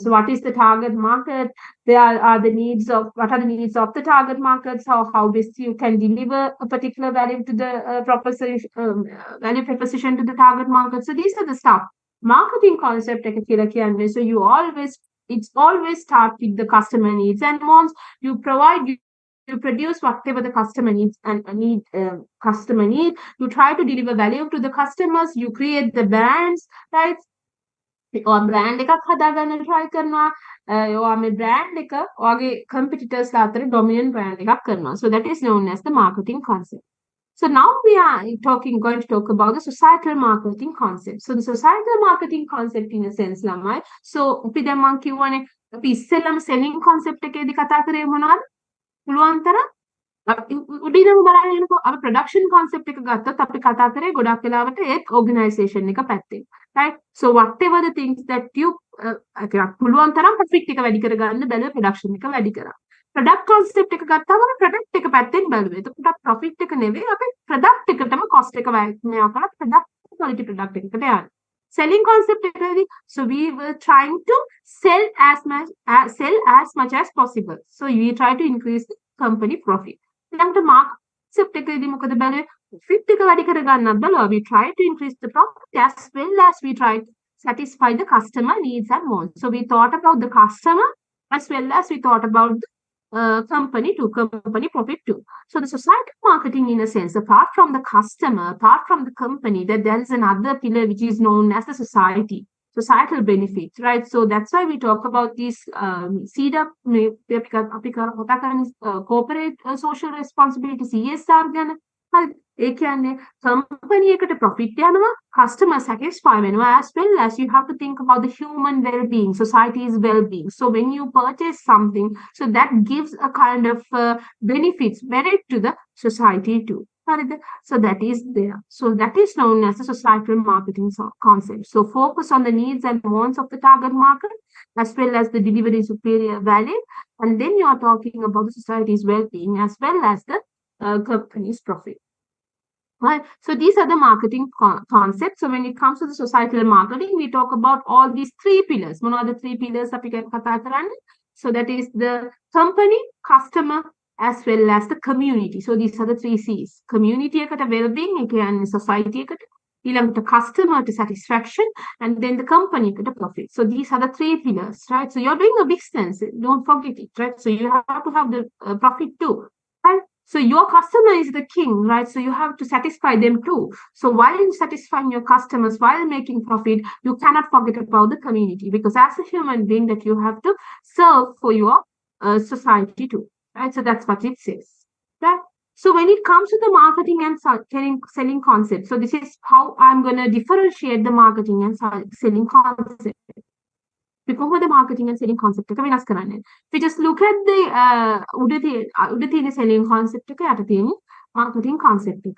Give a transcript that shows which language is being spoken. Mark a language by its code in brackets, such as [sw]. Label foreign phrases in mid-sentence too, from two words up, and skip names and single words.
[en] What is the target market? There are the needs of what are the needs of the target markets? How best you can deliver a particular value to the proposition, value proposition to the target market. So these are the stuff. Marketing concept [si] එක කියලා කියන්නේ. [en] So you always it's always start with the customer needs and wants. You provide you produce whatever the customer needs and customer need. You try to deliver value to the customers. You create the brands, right? [si] ඔයා බ්‍රෑන්ඩ් එකක් හදාගන්න try කරනවා. ඔයා මේ බ්‍රෑන්ඩ් එක ඔයාගේ competitors ලා අතර dominant brand එකක් කරනවා. [en] So that is known as the marketing concept. So now we are going to talk about the societal marketing concept. So the societal marketing concept in a sense ළමයි. [si] So අපි දැන් මම කියවනේ අපි ඉස්සෙල්ලම [en] selling concept [si] එකේදී කතා කරේ මොනවද? පුළුවන් තරම් උඩින්ම බලන්න යනකොට අපි [en] production concept [si] එක ගත්තොත් අපි කතා කරේ ගොඩක් වෙලාවට ඒත් organization එක පැත්තෙන්. [en] Right? So whatever the things that you [si] පුළුවන් තරම් profit එක වැඩි කරගන්න බැලුවේ production එක වැඩි කරා. [en] product concept [si] එක ගත්තාම ප්‍රොඩක්ට් එක පැත්තෙන් බලුවේ. එතකොට profit එක නෙවෙයි අපි ප්‍රොඩක්ට් එකටම cost එක වැය කරලා [en] product quality product [si] එකකට යනවා. [en] Selling concept එකදී so we were trying to sell as much as possible. So we try to increase the company profit. [si] ඊළඟට [en] market concept [si] එකදී මොකද බලුවේ? Profit එක වැඩි කරගන්නත් බලුවා. [en] We try to increase the profit as well as we try to satisfy the customer needs and wants. So we thought about the customer as well as we thought about the company profit too. So the societal marketing in a sense, apart from the customer, apart from the company, that there is another pillar which is known as the societal benefits, right? So that's why we talk about these CDAP, corporate social responsibility, CSR ගැන. [si] ඒ කියන්නේ company එකට profit යනවා, [en] customer satisfy [si] වෙනවා, [en] as well as you have to think about the human well-being, society's well-being. So when you purchase something, so that gives a kind of merit to the society too. So that is there. So that is known as the societal marketing concept. So focus on the needs and wants of the target market, as well as the delivery superior value, and then you are talking about the society's well-being as well as the company's profit. Right. So these are the marketing concepts. So when it comes to the societal marketing, we talk about all these three pillars. One of the three pillars [si] අපි කතා කරන්නේ. [en] So that is the company, customer, as well as the community. So these are the three C's. Community එකට well-being, [si] ඒ කියන්නේ [en] society [si] එකට, ඊළඟට [en] customer to satisfaction, and then the company එකට profit. So these are the three pillars, right? So you're doing a business. Don't forget it, right? So you have to have the profit too, right? So your customer is the king, right? So you have to satisfy them too. So while satisfying your customers, while making profit, you cannot forget about the community, because as a human being that you have to serve for your society too, right? So that's what it says, right? So when it comes to the marketing and selling concept, so this is how I'm going to differentiate the marketing and selling concept. Because the marketing and selling concept [si] එක වෙනස් කරන්නේ. [en] If we just look at the [si] උඩ තියෙන [en] selling concept [si] එක යට තියෙන [en] marketing concept එක.